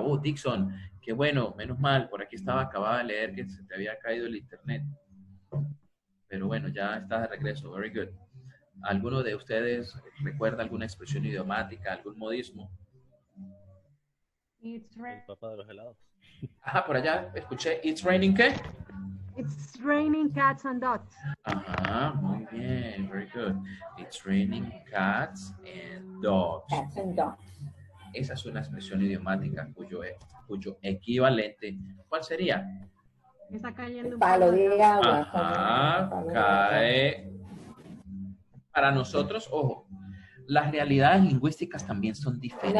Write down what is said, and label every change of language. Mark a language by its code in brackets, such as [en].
[es] Oh, Dixon, qué bueno, menos mal, por aquí acababa de leer que se te había caído el internet. Pero bueno, ya estás de regreso, [en] very good. [es] ¿Alguno de ustedes recuerda alguna expresión idiomática, algún modismo? El papá de los helados. Ajá, por allá escuché, [en] it's raining, [es] ¿qué? [en] It's raining cats and dogs. [es] Ajá, muy bien, [en] very good. It's raining cats and dogs. Cats and dogs. [es] Esa es una expresión idiomática cuyo equivalente, ¿cuál sería? Está cayendo un palo de agua. Ajá, cae. Para nosotros, ojo, las realidades lingüísticas también son diferentes.